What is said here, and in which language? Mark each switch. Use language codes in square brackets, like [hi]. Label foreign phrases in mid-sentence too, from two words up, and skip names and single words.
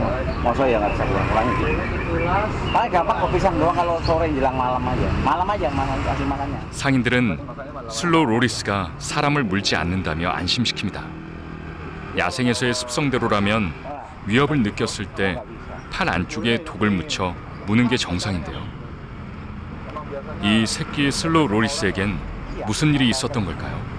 [id] Masa ya nggak bisa kurangnya dikit. Paling gampang kok pisang doang kalau sore jelang malam aja. Malam kasih makannya. [ko] 상인들은 슬로우 로리스가 사람을 물지 않는다며 안심시킵니다. 야생에서의 습성대로라면 위협을 느꼈을 때 팔 안쪽에 독을 묻혀 무는 게 정상인데요. 이 새끼 슬로우 로리스에겐 무슨 일이 있었던 걸까요?